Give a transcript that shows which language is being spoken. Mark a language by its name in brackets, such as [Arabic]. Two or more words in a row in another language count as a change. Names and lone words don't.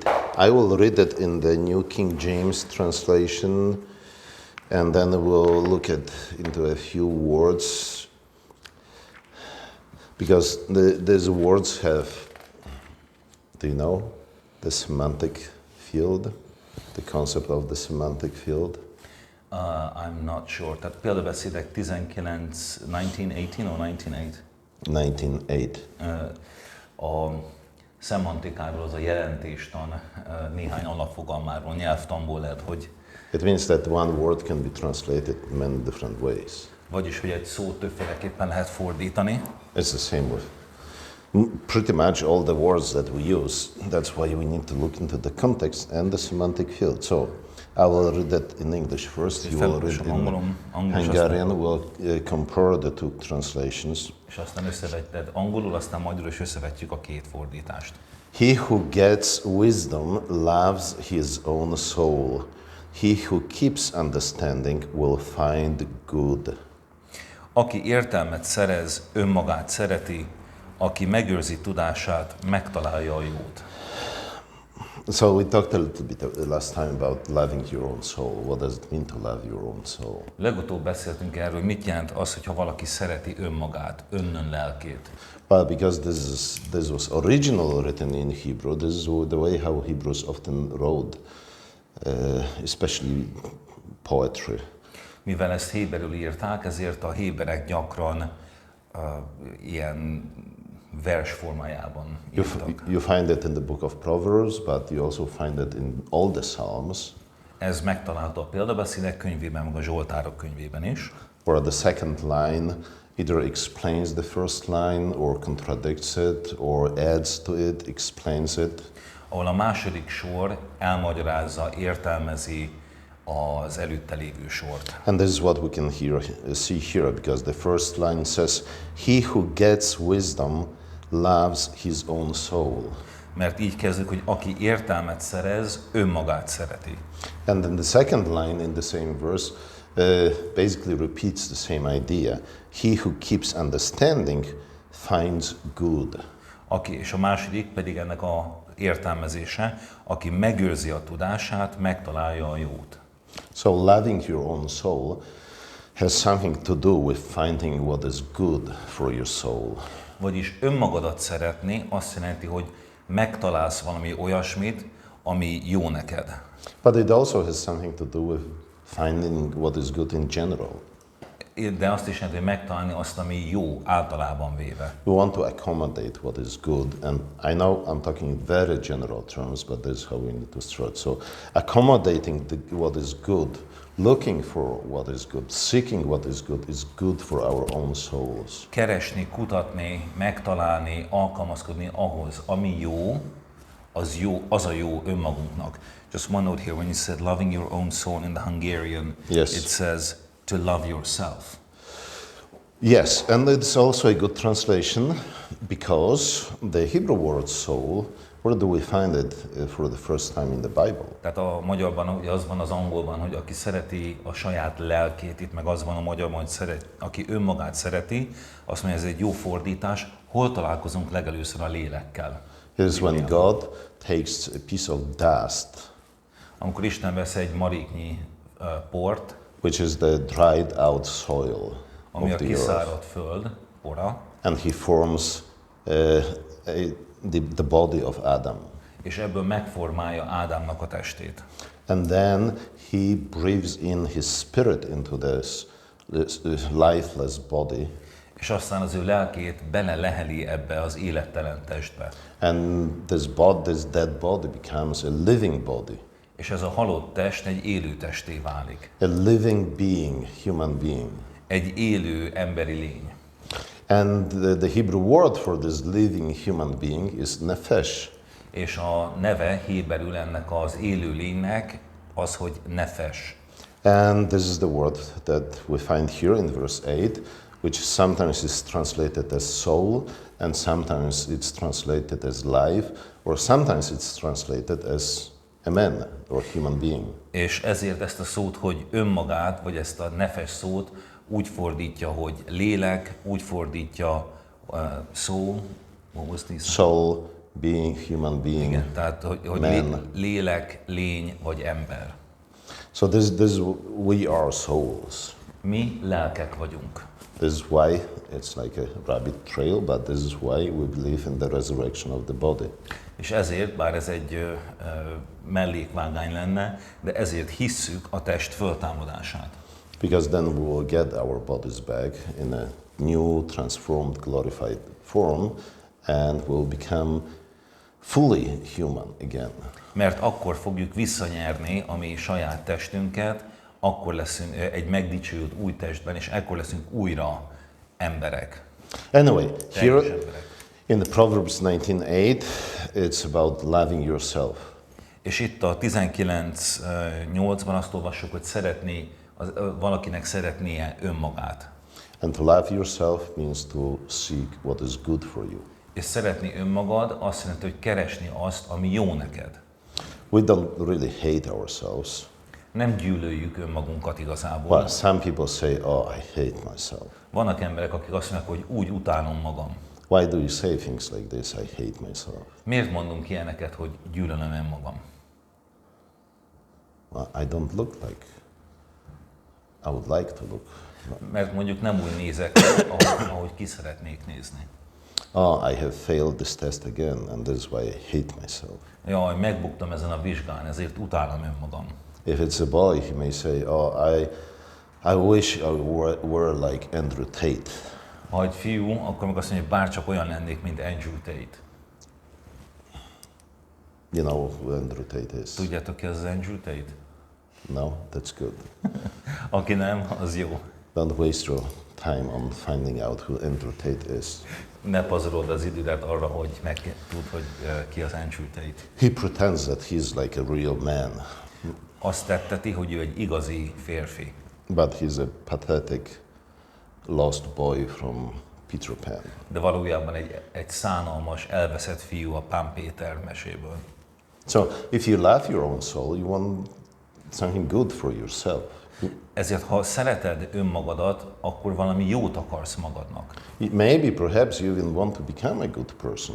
[English] I will read it in the New King James translation, and then we'll look into a few words, because these words have, do you know, the semantic field, the concept of the semantic field? I'm not sure. [Hungarian] Tehát Példabeszédek 19:18 or 19:8? 19:8. A szemantikáról, az a jelentéstan néhány alapfogalmáról, nyelvtanból lehet, hogy... [English] It means that one word can be translated many different ways. [Hungarian] Vagyis, hogy egy szót többféleképpen lehet fordítani. [English] It's the same with pretty much all the words that we use. That's why we need to look into the context and the semantic field. So I will read that in English first. You will read in Hungarian. We'll compare the two translations. [Hungarian] És aztán összevetted angolul, aztán magyarul is összevetjük a két fordítást. [English] He who gets wisdom loves his own soul. He who keeps understanding will find good. [Hungarian] Aki értelmet szerez, önmagát szereti, aki megőrzi tudását, megtalálja a jót. [English] So we talked a little bit last time about loving your own soul. What does it mean to love your own soul? [Hungarian] Legutóbb beszéltünk erről, hogy mit jelent az, hogyha valaki szereti önmagát, önnön lelkét. [English] Well, because this was originally written in Hebrew. This is the way how Hebrews often wrote, especially poetry. [Hungarian] Mivel ezt héberül írták, ezért a héberek gyakran ilyen vers formájában írtak. [English] You find it in the book of Proverbs, but you also find it in all the Psalms. [Hungarian] Ez megtalálható a Példabeszédek könyvében, meg a Zsoltárok könyvében is. [English] Where the second line either explains the first line, or contradicts it, or adds to it, explains it. [Hungarian] Ahol a második sor elmagyarázza, értelmezi az előtte lévő sort. [English] And this is what we can see here, because the first line says, "He who gets wisdom loves his own soul." [Hungarian] Mert így kezdődik, hogy aki értelmet szerez, önmagát szereti. [English] And then the second line in the same verse basically repeats the same idea. He who keeps understanding finds good. [Hungarian] És a második pedig ennek a értelmezése, aki megőrzi a tudását, megtalálja a jót. [English] So loving your own soul has something to do with finding what is good for your soul. [Hungarian] Vagyis önmagadat szeretni azt jelenti, hogy megtalálsz valami olyasmit, ami jó neked. [English] But it also has something to do with finding what is good in general. [Hungarian] De azt is jelenti, hogy megtalálni azt, ami jó általában véve. [English] We want to accommodate what is good, and I know I'm talking in very general terms, but this is how we need to start. So accommodating what is good, looking for what is good, seeking what is good for our own souls. [Hungarian] Keresni, kutatni, megtalálni, alkalmazkodni ahhoz, ami jó, az a jó önmagunknak. [English] Just one note here, when you said loving your own soul in the Hungarian, yes. It says to love yourself. Yes, and it's also a good translation, because the Hebrew word soul, where do we find it for the first time in the Bible? [Hungarian] Tehát a magyarban ugye az van az angolban, hogy aki szereti a saját lelkét, itt meg az van a magyarban, hogy aki önmagát szereti, azt mondja, ez egy jó fordítás. Hol találkozunk legelőször a lélekkel? [English] It is when God takes a piece of dust, [Hungarian] amikor Isten vesz egy maréknyi port, [English] which is the dried out soil, [Hungarian] ami a kiszáradt föld, pora, [English] and he forms the body of Adam. [Hungarian] És ebből megformálja Ádámnak a testét. [English] And then he breathes in his spirit into this lifeless body. [Hungarian] És aztán az ő lelkét beleleheli ebbe az élettelen testbe. [English] And this body, this dead body becomes a living body. [Hungarian] És ez a halott test egy élő testé válik. [English] A living being, human being. [Hungarian] Egy élő emberi lény. [English] And the Hebrew word for this living human being is nefesh. [Hungarian] És a neve héberül ennek az élő lénynek az, hogy nefesh. [English] And this is the word that we find here in verse 8, which sometimes is translated as soul, and sometimes it's translated as life, or sometimes it's translated as a man or human being. [Hungarian] És ezért ezt a szót, hogy önmagát, vagy ezt a nefesh szót úgy fordítja, hogy lélek, úgy fordítja [English] soul, what was this? Soul, being, human being. [Hungarian] Igen, tehát hogy lélek, lény vagy ember. [English] So we are souls. [Hungarian] Mi lelkek vagyunk. [English] This is why it's like a rabbit trail, but this is why we believe in the resurrection of the body. [Hungarian] És ezért, bár ez egy mellékvágány lenne, de ezért hisszük a test föltámadását. [English] Because then we will get our bodies back in a new, transformed, glorified form, and we'll become fully human again. [Hungarian] Mert akkor fogjuk visszanyerni a mi saját testünket, akkor leszünk egy megdicsőült új testben, és akkor leszünk újra emberek. [English] Anyway, here [Hungarian] Emberek. [English] in the Proverbs 19:8, it's about loving yourself. [Hungarian] És itt a 19:8-ban azt olvassuk, hogy valakinek szeretnie önmagát. [English] And to love yourself means to seek what is good for you. [Hungarian] És szeretni önmagad azt jelenti, hogy keresni azt, ami jó neked. [English] We don't really hate ourselves. [Hungarian] Nem gyűlöljük önmagunkat igazából. [English] Well, some people say, oh, I hate myself. [Hungarian] Vannak emberek, akik azt mondják, hogy úgy utálom magam. [English] Why do you say things like this? I hate myself. [Hungarian] Miért mondunk ilyeneket, hogy gyűlölöm önmagam? [English] Well, I don't look like I would like to look. [Hungarian] Mert mondjuk nem úgy nézek, ahogy ki szeretnék nézni. [English] Oh, I have failed this test again, and this is why I hate myself. [Hungarian] Jaj, megbuktam ezen a vizsgán, ezért utálom önmagam. [English] If it's a boy, he may say, oh, I wish I were like Andrew Tate. [Hungarian] Ha egy fiú, akkor meg azt mondja, hogy bárcsak olyan lennék, mint Andrew Tate. [English] You know who Andrew Tate is? [Hungarian] Tudjátok ki az Andrew Tate? [English] No, that's good. [Hungarian] Aki nem, az jó. [English] Don't waste your time on finding out who Andrew Tate is. [Hungarian] Ne pazarolod az idődet arra, hogy megtudd, hogy ki az Andrew Tate. [English] He pretends that he's like a real man. [Hungarian] Azt tetteti, hogy ő egy igazi férfi. [English] But he's a pathetic lost boy from Peter Pan. [Hungarian] De valójában egy szánalmas, elveszett fiú a Pán Péter meséből. [English] So if you love your own soul, you want something good for yourself. [Hungarian] Ezért, ha szereted önmagadat, akkor valami jót akarsz magadnak. [English] Maybe, perhaps you even want to become a good person.